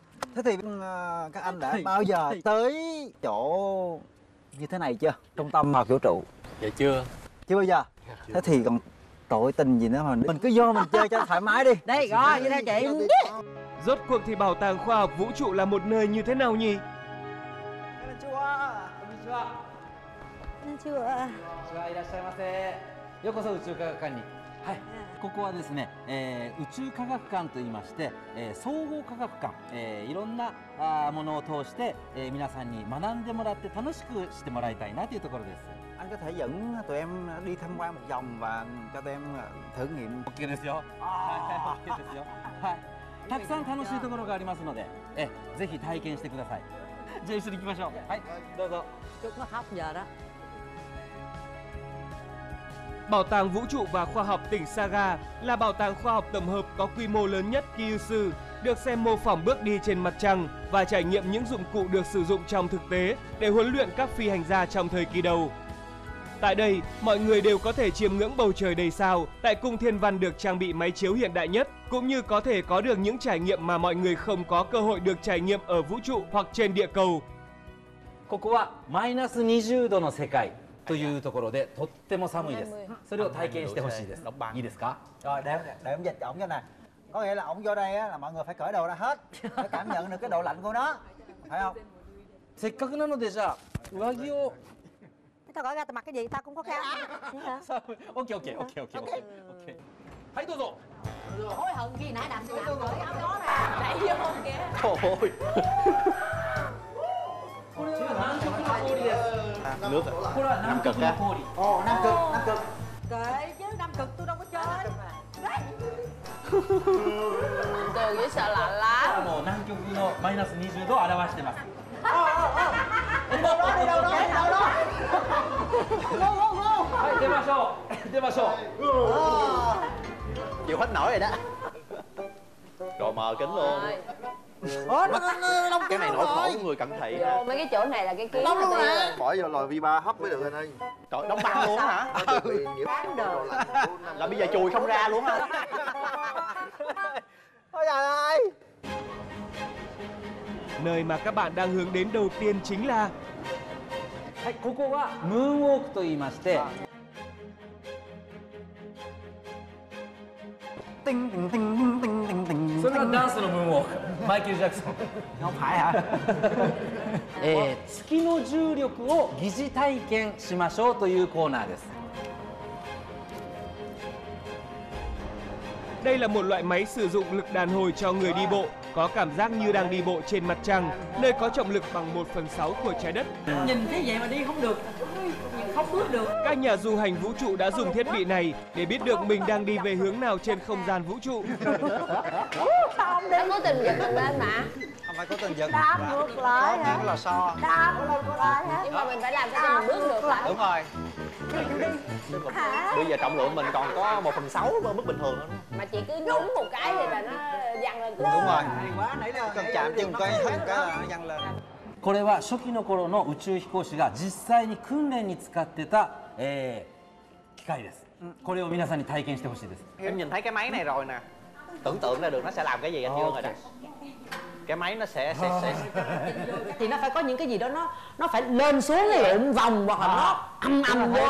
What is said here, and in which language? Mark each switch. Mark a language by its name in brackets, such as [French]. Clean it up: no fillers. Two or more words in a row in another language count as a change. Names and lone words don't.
[Vietnamese] Thế thì các anh đã bao giờ tới chỗ như thế này chưa? Trung tâm học vũ trụ? Dạ chưa. Chưa bao giờ. Thế thì còn tội tình gì nữa mà mình cứ vô mình chơi cho thoải mái đi. Đây rồi, như thế chị. Rốt cuộc thì Bảo tàng Khoa học Vũ trụ là một nơi như thế nào nhỉ? [Japanese] ここはですね、宇宙科学館といいまして、総合科学館、いろんなものを通して、皆さんに学んでもらって楽しくしてもらいたいなというところです。 [Vietnamese] Anh có thể dẫn tụi em đi tham quan một vòng và cho tụi em thử nghiệm. [Japanese] OK ですよ。はい、OK ですよ。はい。たくさん楽しいところがありますので、ぜひ体験してください。じゃあ一緒に行きましょう。はい、どうぞ。 [Vietnamese] Chút nó khóc giờ đó. Bảo tàng Vũ trụ và Khoa học tỉnh Saga là bảo tàng khoa học tổng hợp có quy mô lớn nhất Kyushu, được xem mô phỏng bước đi trên mặt trăng và trải nghiệm những dụng cụ được sử dụng trong thực tế để huấn luyện các phi hành gia trong thời kỳ đầu. Tại đây, mọi người đều có thể chiêm ngưỡng bầu trời đầy sao, tại cung thiên văn được trang bị máy chiếu hiện đại nhất, cũng như có thể có được những trải nghiệm mà mọi người không có cơ hội được trải nghiệm ở vũ trụ hoặc trên địa cầu. [Japanese] ここはマイナス20度の世界というところでとっても寒いです。それを体験してほしいです。いいですか？ [Vietnamese] Rồi để em dịch ổng cho nè. Có nghĩa là ổng vô đây á, là mọi người phải cởi đồ ra hết để cảm nhận được cái độ lạnh của nó, phải không? [Japanese] せっかくなのでじゃあ上着を。 [Vietnamese] Tao gọi ra tao mặc cái gì tao cũng có khăn. [English] OK OK OK OK OK。 [Japanese] はいどうぞ。 [Vietnamese] hối hận khi nãy đạp xe đạp cởi áo gió ra đẩy vô kìa. Trời ơi. Nước à? Nam Cực á. Ồ, Nam Cực. Kệ chứ Nam Cực tôi đâu có chơi. Tường với sợ lạnh lắm. 南極のマイナス20度を表してます。 Đi đâu đó, đi đâu đó, đi đâu đó. [Japanese] Go. はい、出ましょう。出ましょう。 [Vietnamese] Chịu hết nổi rồi đó. Rồi mờ kính luôn. Cái này nổi khổ của người cận thị nè. Vô mấy cái chỗ này là cái kiến Đông luôn nè. Bỏ vô lòi V3 hấp mới được anh ơi. Trời, đóng băng luôn hả? Là bây giờ chùi không ra luôn hả? Ôi trời ơi. Nơi mà các bạn đang hướng đến đầu tiên chính là [Japanese] はい、ここはムーンウォークと言いまして、 それはダンスのムーンウォーク、マイケル・ジャクソン。 [Vietnamese] Không phải hả? [Japanese] 月の重力を疑似体験しましょうというコーナーです。 [Vietnamese] đây là một loại máy sử dụng lực đàn hồi cho người đi bộ, có cảm giác như đang đi bộ trên mặt trăng, nơi có trọng lực bằng 1/6 của trái đất. Nhìn thế vậy mà đi không được, không bước được. Các nhà du hành vũ trụ đã dùng thiết bị này để biết được mình đang đi về hướng nào trên không gian vũ trụ. Nó cố tình giật mình lên mà. Không phải cố tình giật. Đạp ngược lại hả? Có là so. Đạp ngược lại hả? Nhưng mà mình phải làm sao mình bước được hả? Đúng rồi. Bây giờ trọng lượng mình còn có 1/6 mức bình thường thôi. Mà chị cứ nhúng một cái thì là nó văng lên. Đúng rồi. Cần chạm chân cái hất cái là nó văng lên. [Japanese] これは初期の頃の宇宙飛行士が実際に訓練に使ってた、機械です。これを皆さんに体験してほしいです。 [Vietnamese] Em nhìn thấy cái máy này rồi nè. Tưởng tượng ra được nó sẽ làm cái gì anh Dương rồi đó. Cái máy nó sẽ Thì nó phải có những cái gì đó nó phải lên xuống lượn vòng hoặc là nó âm vô.